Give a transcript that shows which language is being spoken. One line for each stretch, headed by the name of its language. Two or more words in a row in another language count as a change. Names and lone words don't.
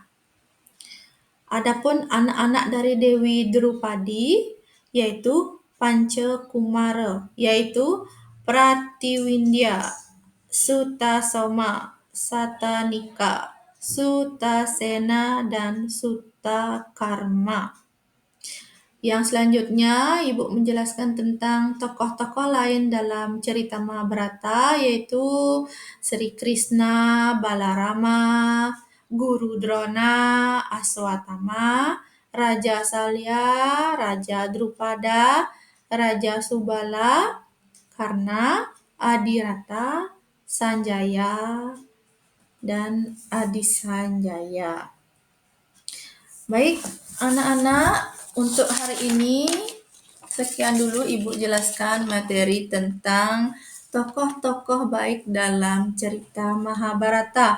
Indonesian: Adapun anak-anak dari Dewi Drupadi yaitu Pancakumara, yaitu Pratiwindya, Sutasoma, Satanika, Sutasena, dan Sutakarma. Yang selanjutnya, Ibu menjelaskan tentang tokoh-tokoh lain dalam cerita Mahabharata, yaitu Sri Krishna, Balarama, Guru Drona, Aswatthama, Raja Salya, Raja Drupada, Raja Subala, Karna, Adirata, Sanjaya, dan Adisanjaya. Baik, anak-anak, untuk hari ini sekian dulu Ibu jelaskan materi tentang tokoh-tokoh baik dalam cerita Mahabharata.